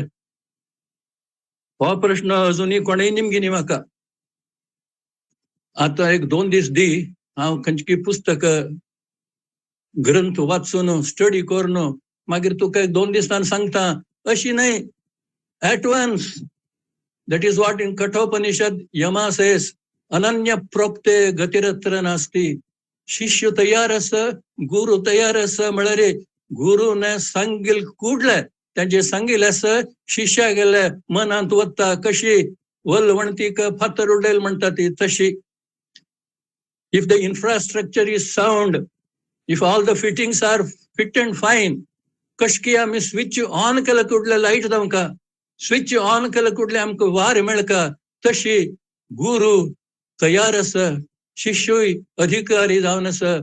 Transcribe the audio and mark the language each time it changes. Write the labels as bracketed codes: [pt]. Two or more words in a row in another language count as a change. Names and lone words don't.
[kok] हो प्रश्न अजूनही कोणेय निमगिनी म्हाका. आता 1-2 दीस दी हांव खंयची पुस्तक ग्रंथ वाचून स्टडी करून मागीर तुका 2 दिसान सांगता अशी न्हय. [en] At once. That is what in Kathopanishad Yama says, [sa] अनन्य प्रोक्ते गतिरत्र नास्ती. [kok] शिष्य तयार आसा, गुरु तयार आसा म्हळ्यार गुरुने सांगिल कुडले तांचे सांगिल आसा शिष्या गेले मनांत वता. कशी वलवणतीक फातर उडयले म्हणटा ती तशी. [en] If the infrastructure is sound, if all the fittings are fit and fine, [kok] कशकी आमी [en] switch on [kok] केले कुडले लाईट जावंका, [en] switch on [kok] केले कुडले आमकां वार मेळका, तशी गुरु तयार आसा, शिष्यूय अधिकारी जावन आसा.